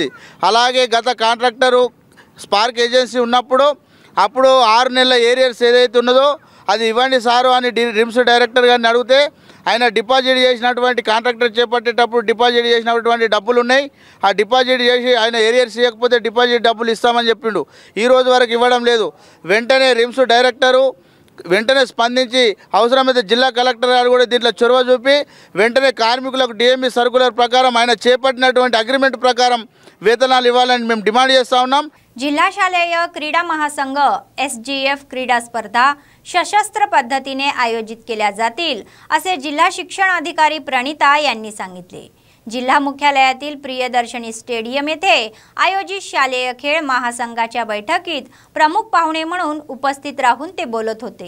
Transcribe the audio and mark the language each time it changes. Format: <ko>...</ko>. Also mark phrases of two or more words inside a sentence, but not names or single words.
<te>అలాగే గత కాంట్రాక్టరు స్పార్క్ ఏజెన్సీ ఉన్నప్పుడు అప్పుడు 6 నెలల ఏరియర్స్ ఏదైతే ఉన్నదో అది ఇవ్వండి సారు అని రిమ్స్ డైరెక్టర్ గారిని అడిగితే ఆయన డిపాజిట్ చేసినటువంటి కాంట్రాక్టర్ చేపట్టేటప్పుడు డిపాజిట్ చేసినటువంటి డబ్బులు ఉన్నాయి, ఆ డిపాజిట్ చేసి ఆయన ఏరియర్స్ ఇవ్వకపోతే డిపాజిట్ డబ్బులు ఇస్తామని చెప్పిండు. ఈ రోజు వరకు ఇవ్వడం లేదు. వెంటనే రిమ్స్ డైరెక్టరు వెంటనే స్పందించి అవసరమైతే జిల్లా కలెక్టర్ గారు కూడా దీంట్లో చొరవ చూపి వెంటనే కార్మికులకు డిఎంఈ సర్కులర్ ప్రకారం ఆయన చేపట్టినటువంటి అగ్రిమెంట్ ప్రకారం వేతనాలు इव्हाలని మేము डिमांड చేస్తా ఉన్నాం.</te> <mr>जिल्हा शालेय क्रीडा महासंघ SGF क्रीडा स्पर्धा सशस्त्र पद्धतीने आयोजित केल्या जातील असे जिल्हा शिक्षण अधिकारी प्रणिता यांनी सांगितले. जिल्हा मुख्यालयातील प्रियदर्शनी स्टेडियम येथे आयोजित शालेय खेळ महासंघाच्या बैठकीत प्रमुख पाहुणे म्हणून उपस्थित राहून ते बोलत होते.</mr>